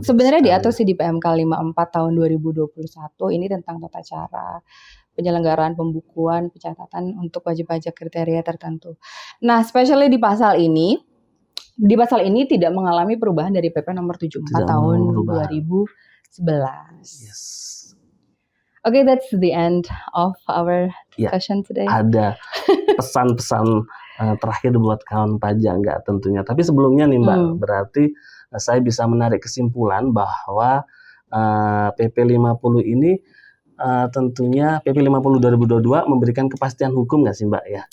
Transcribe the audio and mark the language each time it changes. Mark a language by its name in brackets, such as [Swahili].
[Indonesian] sebenarnya diatur sih di PMK 54 tahun 2021 ini tentang tata cara penyelenggaraan pembukuan pencatatan untuk wajib pajak kriteria tertentu. Nah, especially di pasal ini tidak mengalami perubahan dari PP nomor 74 tahun 2011. [English] Yes. Okay, that's the end of our discussion today. [Indonesian] Ada pesan-pesan terakhir buat kawan pajak nggak tentunya. Tapi sebelumnya nih Mbak, berarti saya bisa menarik kesimpulan bahwa PP 50 ini tentunya PP 50 2022 memberikan kepastian hukum nggak sih Mbak ya?